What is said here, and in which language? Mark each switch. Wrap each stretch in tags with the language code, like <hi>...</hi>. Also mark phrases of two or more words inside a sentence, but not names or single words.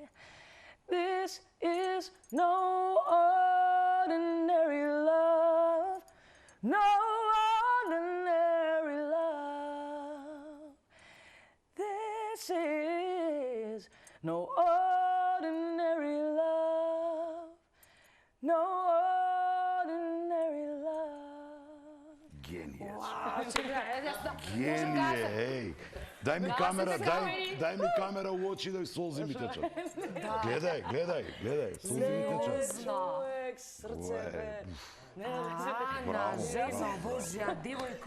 <en>This is no ordinary love, no ordinary love. This is no ordinary love, no ordinary love.</en> <mk>Генијес. Геније, Геније, еј. Дај ми камера, дај ми камера у очи да солзи ми течат. Гледај, солзи ми течат. Човек, срце, бе. Ана, жена, Божја, девојка.</mk>